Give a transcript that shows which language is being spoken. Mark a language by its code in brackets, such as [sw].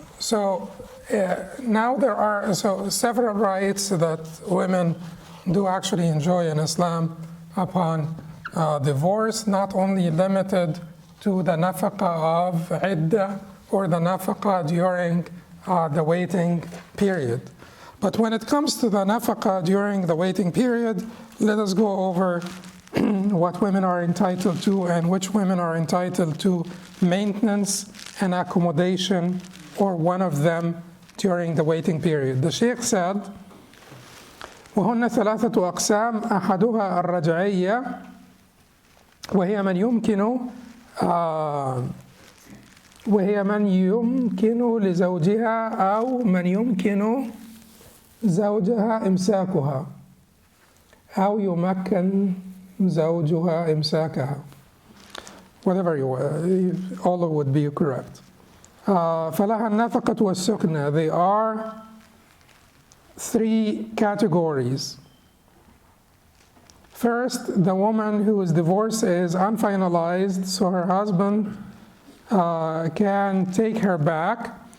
[en] Now there are several rights that women do actually enjoy in Islam upon divorce, not only limited to the Nafaka of Iddah or the Nafaka during the waiting period. But when it comes to the Nafaka during the waiting period, let us go over what women are entitled to and which women are entitled to maintenance and accommodation, or one of them, during the waiting period. The Sheikh said, [ar] وهن ثلاثة أقسام أحدها الرجعية وهي من يمكن لزوجها أو من يمكن زوجها إمساكها أو يمكن زوجها إمساكها. [en] Whatever all would be correct. [ar] فلها النفقة والسكنة. [en] They are 3 categories. First, the woman whose divorce is unfinalized, so her husband can take her back.